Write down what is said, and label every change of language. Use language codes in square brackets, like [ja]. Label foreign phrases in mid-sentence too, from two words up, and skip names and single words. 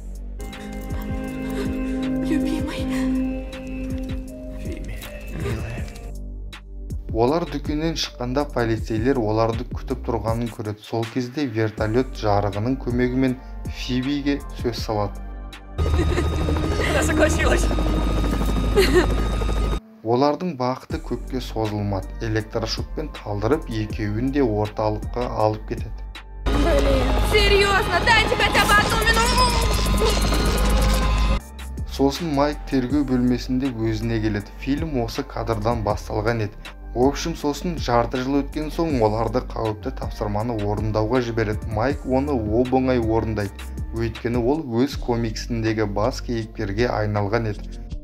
[ru] Любимый. [kk] Олар дүкеннен шыққанда полицейлер оларды күтіп тұрғанын көреді. Сол кезде вертолет жарығының көмегімен Фибиге сөз салады. [ru] Она согласилась. [kk] Олардың бақыты көпке созылмады. Электрошокпен талдырып, екеуін де орталыққа алып кетеді. [ru] Блин, серьезно, дайте хотя бы одну минуту. [kk] Сосын Майк тергеу бөлмесінде өзіне келеді. Фильм осы кадрдан басталған еді. Общем, сосын жарты жыл өткен соң оларды қауіпті тапсырманы орындауға жібереді. Майк оны оп-оңай орындайды. Өйткені ол өз комиксіндегі бас кейіпкерге айналған еді.